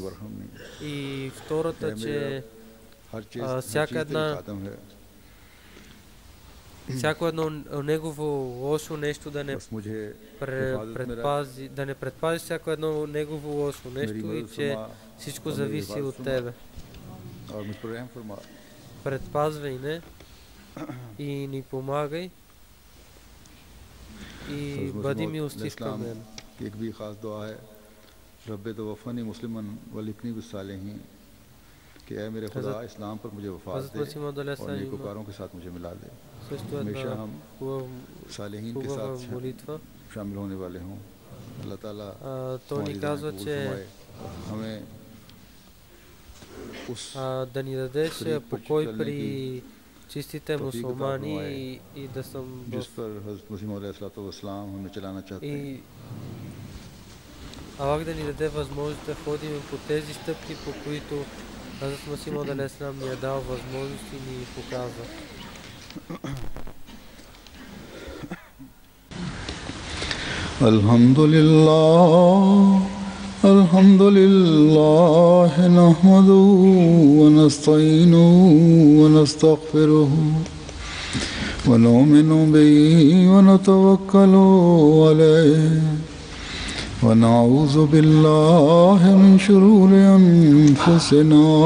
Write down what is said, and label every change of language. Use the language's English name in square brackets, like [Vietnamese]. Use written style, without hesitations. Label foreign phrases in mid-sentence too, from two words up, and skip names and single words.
[Bulgarian] И втората, че всяко едно негово лошо нещо да не предпази, всяко едно негово лошо нещо и че всичко зависи от тебе. Предпазвай не и ни помагай и бъди милостив към мен. [Urdu] کہ اے میرے خدا اسلام پر مجھے وفات دے اور نیکوکاروں کے ساتھ مجھے ملا دے، ہمیشہ ہم صالحین کے ساتھ شامل ہونے والے ہوں. اللہ تعالیٰ ہمیں [Bulgarian] да ни дадеш покой при чистите мусулмани и да съм [Urdu] جس پر حضرت مسیح موعود علیہ السلام ہمیں چلانا چاہتے ہیں. [Bulgarian] Аллах да ни даде възможност да ходим по тези стъпки, по които Хазрат Масих Мауд алейхиссалам ни е дал възможност и ни показва. [Arabic] الحمد لله نحمده ونستعينه ونستغفره ونؤمن به ونتوكل عليه ونعوذ بالله من شرور أنفسنا